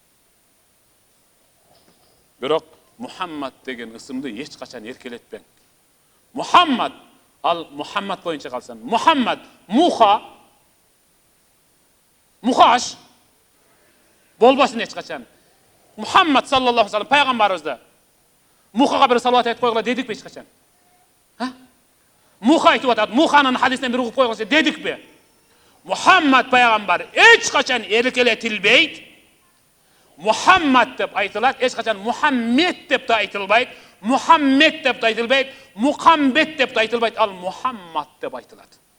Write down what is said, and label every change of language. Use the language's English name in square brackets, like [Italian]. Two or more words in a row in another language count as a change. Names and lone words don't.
[Kyrgyz] Бирок Мухаммад деген ысымды эч качан эркелетпең. Мухаммад, ал Мухаммад боюнча калсын. Мухаммад, Муха, Мухаш болбасын эч качан. Мухаммад [Arabic] صلى الله عليه وسلم [Kyrgyz] пайгамбарыбызды Мухага бир салават айтып койгула дедикпи эч качан? Муха айтып атат, Муханын хадисинен бир угуп койгула дедикпи? Мухаммад пайгамбар эч качан эркелетилбейт. Мухаммад деп айтылат, эч качан Мухаммед деп да айтылбайт, Мухаммед деп да айтылбайт, Мухамбет деп да айтылбайт, ал Мухаммад деп айтылат.